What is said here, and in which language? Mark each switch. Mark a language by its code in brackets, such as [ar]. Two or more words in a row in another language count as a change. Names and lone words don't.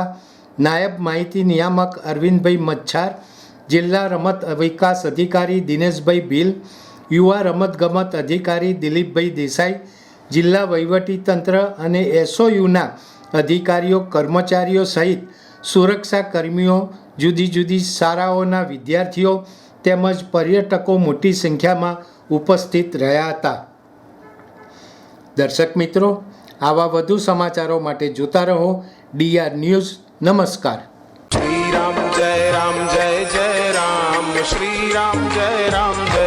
[gu] નાયબ માહિતી નિયામક અરવિંદભાઈ મચ્છાર, જિલ્લા રમત વિકાસ અધિકારી દિનેશભાઈ ભીલ, યુવા રમતગમત અધિકારી દિલીપભાઈ દેસાઈ, જિલ્લા વહીવટીતંત્ર અને SOUના અધિકારીઓ, કર્મચારીઓ સહિત સુરક્ષા કર્મીઓ, જુદી જુદી શાળાઓના વિદ્યાર્થીઓ તેમજ પર્યટકો મોટી સંખ્યામાં ઉપસ્થિત રહ્યા હતા। દર્શક મિત્રો, આવા વધુ સમાચારો માટે જોતા રહો ડીઆર ન્યૂઝ। નમસ્કાર। [hi] श्री राम जय जय राम श्री राम जय